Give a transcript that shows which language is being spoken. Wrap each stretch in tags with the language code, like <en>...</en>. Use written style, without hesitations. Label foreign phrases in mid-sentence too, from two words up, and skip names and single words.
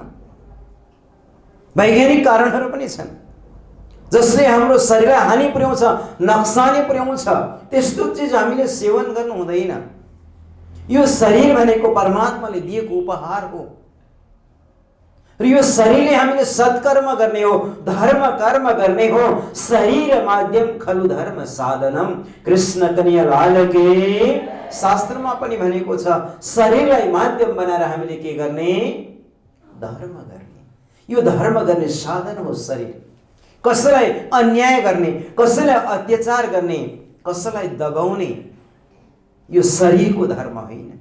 <ne>वैज्ञानिक कारणहरू पनि छन् जसले हाम्रो शरीरलाई हानि पुर्याउँछ, नक्सानी पुर्याउँछ। त्यस्तो चिज हामीले सेवन गर्नु हुँदैन। यो शरीर भनेको परमात्माले दिएको उपहार हो र यो शरीरले हामीले सत्कर्म गर्ने हो, धर्म कर्म गर्ने हो।</ne> <sa>शरीर माध्यम खलु धर्म साधनम। कृष्ण कन्हैया लाल के।</sa> <ne>शास्त्रमा पनि भनेको छ, शरीरलाई माध्यम बनाएर हामीले के गर्ने? धर्म गर्ने। यो धर्म गर्ने साधन हो शरीर। कसैलाई अन्याय गर्ने, कसैलाई अत्याचार गर्ने, कसैलाई दबाउने, यो शरीरको धर्म होइन।</ne>